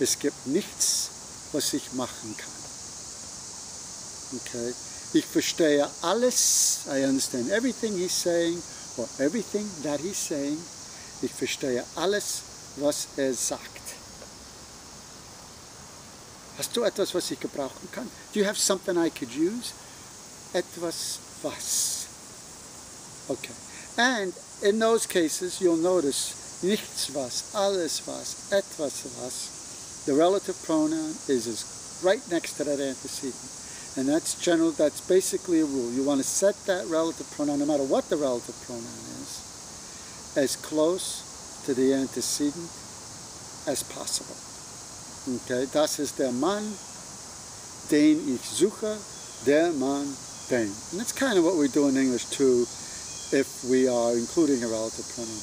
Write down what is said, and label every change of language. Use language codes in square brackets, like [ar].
[de] Es gibt nichts, was ich machen kann. Okay? Ich verstehe alles. [en] I understand everything he's saying, or everything that he's saying. [de] Ich verstehe alles, was sagt. Hast du etwas, was ich gebrauchen kann? [en] Do you have something I could use? [de] Etwas was. [en] Okay. And in those cases, you'll notice [de] nichts was, alles was, etwas was. [en] The relative pronoun is right next to that antecedent. And that's basically a rule. You want to set that relative pronoun, no matter what the relative pronoun is, as close to the antecedent as possible. [de] Okay, das ist der Mann, den ich suche, der Mann, den. [en] And that's kind of what we do in English too, if we are including a relative pronoun.